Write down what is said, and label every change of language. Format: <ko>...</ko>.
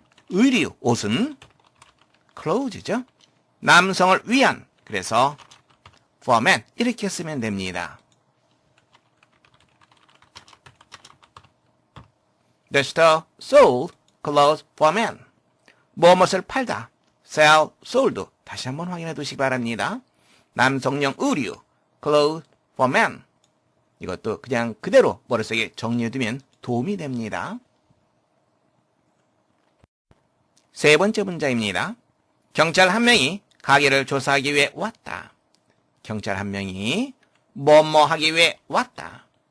<ko>의류, 옷은 clothes죠. 남성을 위한, 그래서</ko> <en>for men</en> <ko>이렇게 쓰면 됩니다.</ko> <en>The store sold clothes for men.</en> <ko>무엇을 팔다. sell, sold. 다시 한번 확인해 두시기 바랍니다. 남성용 의류</ko> <en>clothes for men.</en> <ko>이것도 그냥 그대로 머릿속에 정리해 두면 도움이 됩니다. 세 번째 문장입니다. 경찰 한 명이 가게를 조사하기 위해 왔다. 경찰 한 명이 뭐뭐 하기 위해 왔다.</ko>